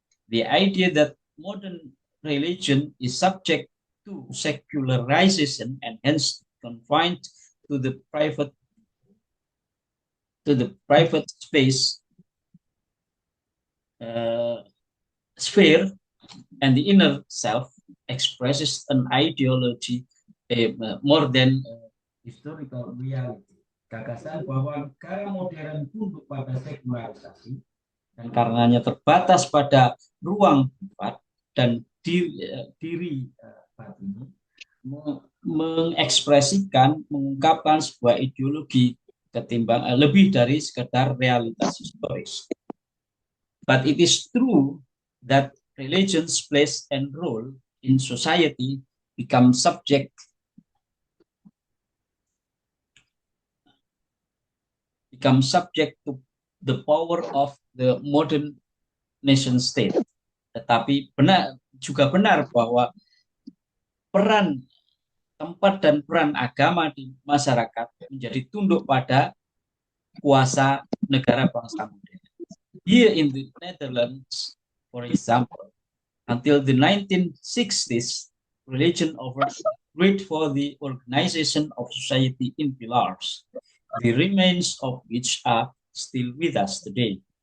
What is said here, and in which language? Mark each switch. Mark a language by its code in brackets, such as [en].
[en] The idea that modern religion is subject to secularization and hence confined to the private space sphere and the inner self expresses an ideology more than historical reality. [id] Gagasan bahwa negara modern tunduk pada sekularisasi dan karenanya terbatas pada ruang privat dan diri batin, mengekspresikan, mengungkapkan sebuah ideologi ketimbang lebih dari sekedar realitas historis. [en] But it is true that religion's place and role in society become subject to the power of the modern nation state. [id] Tetapi juga benar bahwa tempat dan peran agama di masyarakat menjadi tunduk pada kuasa negara bangsa modern. [en] Here in the Netherlands, for example, until the 1960s, religion agreed for the organization of society in pillars, the remains of which are still with us today.